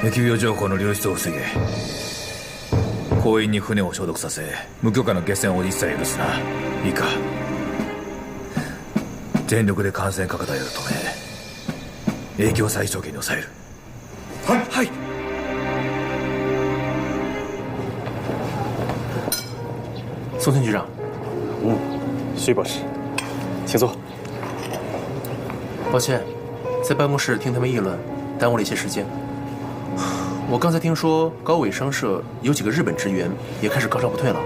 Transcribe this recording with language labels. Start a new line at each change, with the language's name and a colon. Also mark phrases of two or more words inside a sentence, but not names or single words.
Japanese: 疫病情報の流出を防げ。行員に船を消毒させ、無許可の下船を一切許すな。いいか。全力で感染拡大を止め、影響を最小限に抑える。はい。
Chinese: 宋田局长，徐博士，请坐。抱歉，在办公室听他们议论，耽误了一些时间。我刚才听说高伟商社有几个日本职员也开始高烧不退了。